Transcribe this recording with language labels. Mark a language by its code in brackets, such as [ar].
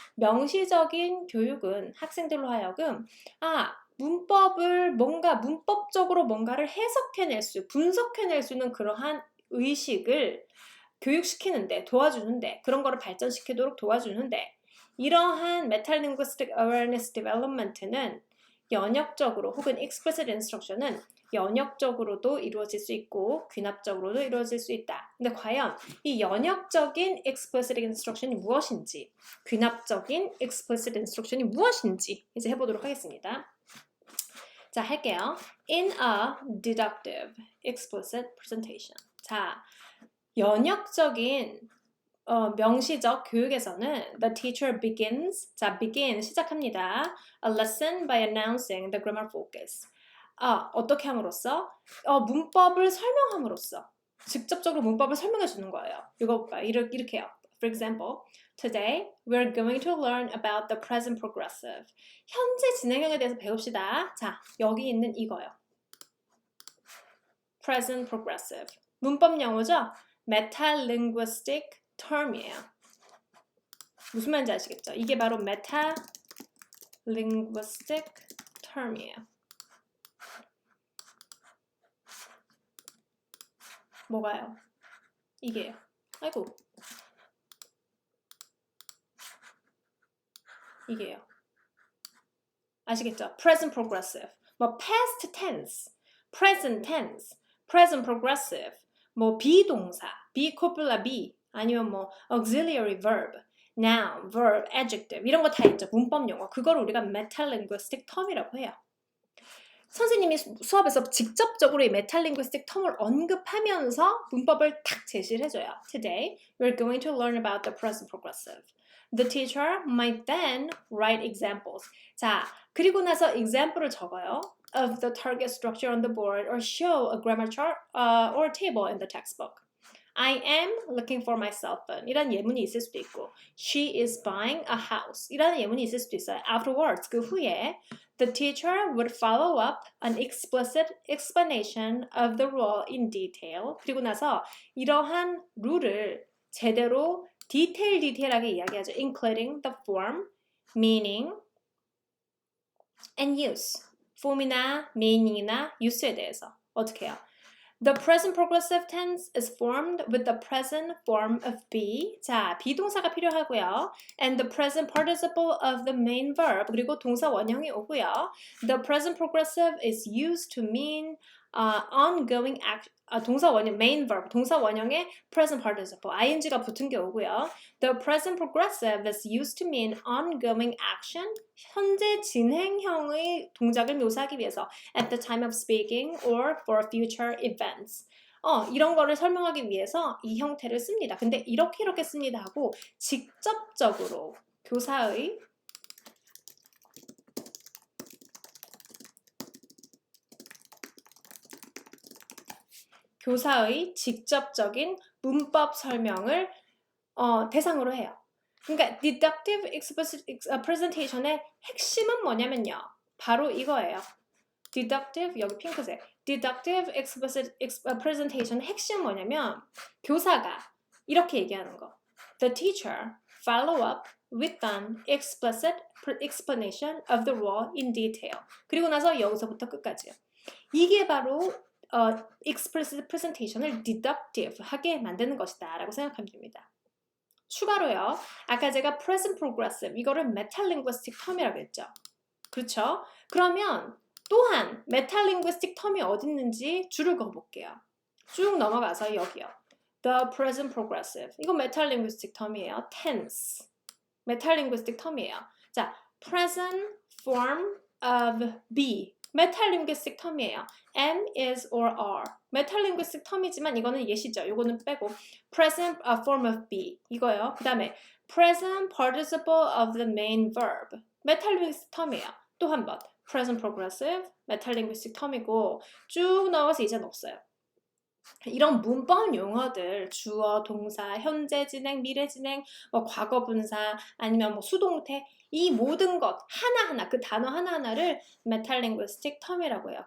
[ko] 명시적인 교육은 학생들로 하여금 문법을 문법적으로 뭔가를 해석해낼 분석해낼 수 있는 그러한 의식을 교육시키는데 도와주는데 그런 거를 발전시키도록 도와주는데 이러한 metalinguistic awareness development는 연역적으로 혹은 explicit instruction은 연역적으로도 이루어질 수 있고 귀납적으로도 이루어질 수 있다. 근데 과연 이 연역적인 explicit instruction이 무엇인지 귀납적인 explicit instruction이 무엇인지 이제 해보도록 하겠습니다. 자, 할게요. [en] In a deductive explicit presentation. [ko] 자, 연역적인 명시적 교육에서는 [en] the teacher begins, begin [ko] 시작합니다. [en] A lesson by announcing the grammar focus. [ko] 어떻게 함으로써? 문법을 설명함으로써 직접적으로 문법을 설명해 주는 거예요. 이거 볼까요? 이렇게 해요. [en] For example, today we're going to learn about the present progressive. [ko] 현재 진행형에 대해서 배웁시다. 자, 여기 있는 이거요. present progressive. 문법 용어죠? metalinguistic term이에요. 무슨 말인지 아시겠죠? 이게 바로 metalinguistic term이에요. 뭐가요? 이게요. 아이고. 이게요. 아시겠죠? present progressive. [en] past tense, present tense, present progressive. 비동사, be copula be. 아니면 auxiliary verb, noun, verb, adjective 이런 거 다 있죠. [ko] 문법 용어. 그걸 우리가 metalinguistic term이라고 해요. 선생님이 수업에서 직접적으로 이 metalinguistic term을 언급하면서 문법을 탁 제시를 해줘요. [en] Today, we're going to learn about the present progressive. The teacher might then write examples. [ko] 자, 그리고 나서 example을 적어요. [en] Of the target structure on the board or show a grammar chart or table in the textbook. I am looking for my cell phone. [ko] 이라는 예문이 있을 수도 있고 [en] She is buying a house. [ko] 이라는 예문이 있을 수도 있어요. [en] Afterwards, [ko] 그 후에 [en] the teacher would follow up an explicit explanation of the rule in detail. [ko] 그리고 나서 이러한 룰을 제대로 디테일하게 이야기하죠. [en] Including the form, meaning, and use. [ko] form이나 meaning이나 use에 대해서 어떻게 해요? [en] The present progressive tense is formed with the present form of be. [ko] 자, 비동사가 필요하고요. [en] And the present participle of the main verb. [ko] 그리고 동사 원형이 오고요. [en] The present progressive is used to mean [ko] ongoing action, 동사 원형, main verb, 동사 원형에 present participle, ing가 붙은 게 오고요. [en] The present progressive is used to mean ongoing action, [ko] 현재 진행형의 동작을 묘사하기 위해서 [en] at the time of speaking or for future events. [ko] 이런 거를 설명하기 위해서 이 형태를 씁니다. 근데 이렇게 씁니다 하고 직접적으로 교사의 직접적인 문법 설명을 대상으로 해요. 그러니까 deductive explicit presentation의 핵심은 뭐냐면요. 바로 이거예요. deductive, 여기 핑크색. deductive explicit presentation의 핵심은 뭐냐면 교사가 이렇게 얘기하는 거. [en] The teacher follow up with an explicit explanation of the rule in detail. [ko] 그리고 나서 여기서부터 끝까지요. 이게 바로 explicit presentation을 deductive 하게 만드는 것이다 라고 생각하면 됩니다. 추가로요. 아까 제가 present progressive 이거를 metalinguistic term이라고 했죠. 그렇죠? 그러면 또한 metalinguistic term이 어디 있는지 줄을 그어볼게요. 쭉 넘어가서 여기요. The present progressive 이거 metalinguistic term이에요. tense metalinguistic term이에요. 자, present form of be metalinguistic term이에요. [en] am, is, or are. [ko] metalinguistic term이지만 이거는 예시죠. 이거는 빼고 present form of be 이거요. 그 다음에 present participle of the main verb metalinguistic term이에요. 또 한 번 present progressive metalinguistic term이고 쭉 넘어서 이제는 없어요. 이런 문법 용어들 주어, 동사, 현재 진행, 미래 진행, 뭐 과거 분사 아니면 뭐 수동태 이 모든 것 하나하나 그 단어 하나하나를 metalinguistic term이라고 해요.